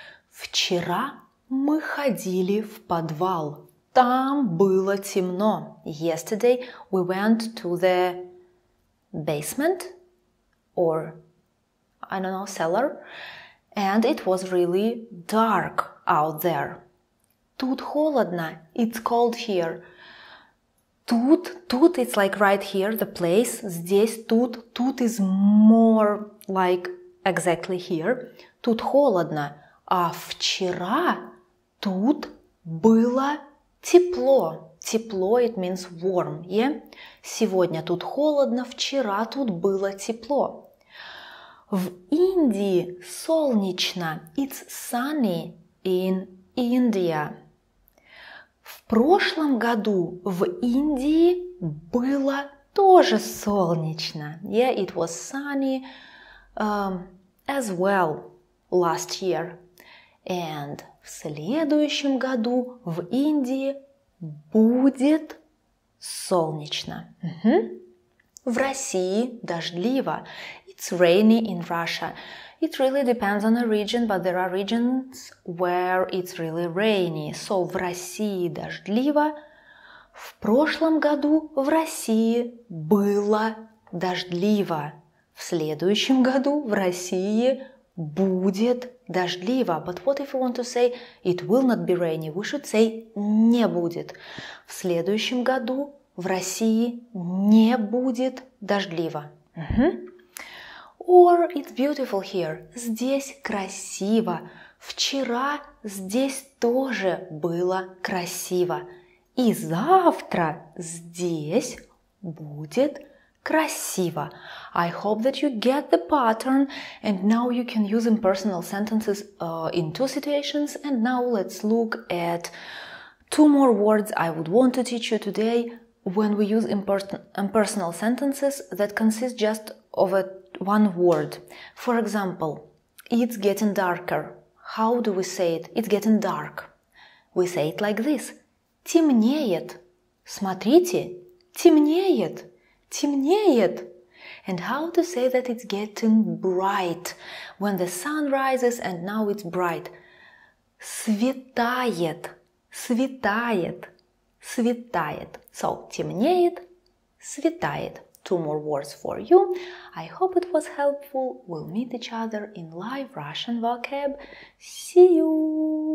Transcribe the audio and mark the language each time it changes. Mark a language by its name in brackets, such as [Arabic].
[Russian] Вчера мы ходили в подвал. Там было темно. [English] Yesterday we went to the basement or, I don't know, cellar, and it was really dark out there. [Russian] Тут холодно. [English] It's cold here. Тут it's like right here, the place. [Russian] Здесь тут [English] is more like exactly here. [Russian] Тут холодно. А вчера тут было тепло. [English] Тепло, it means warm, yeah? [Russian] Сегодня тут холодно, вчера тут было тепло. В Индии солнечно. [English] It's sunny in India. [Russian] В прошлом году в Индии было тоже солнечно. [English] Yeah, it was sunny as well last year. [Russian] And в следующем году в Индии будет солнечно. В России дождливо. [English] It's rainy in Russia. It really depends on the region, but there are regions where it's really rainy. [Russian] So, в России дождливо. В прошлом году в России было дождливо. В следующем году в России будет дождливо. [English] But what if we want to say it will not be rainy? We should say [Russian] не будет. В следующем году в России не будет дождливо. [English] Or it's beautiful here. [Russian] Здесь красиво. Вчера здесь тоже было красиво. И завтра здесь будет красиво. [English] I hope that you get the pattern and now you can use impersonal sentences in two situations. And now let's look at two more words I would want to teach you today when we use impersonal sentences that consist just of one word. For example, it's getting darker. How do we say it? It's getting dark. We say it like this. [Russian] Темнеет. Смотрите, темнеет. Темнеет. [English] And how to say that it's getting bright? When the sun rises and now it's bright. [Russian] Светает. Светает. светает. So, темнеет, светает. [English] 2 more words for you. I hope it was helpful. We'll meet each other in live Russian vocab. See you!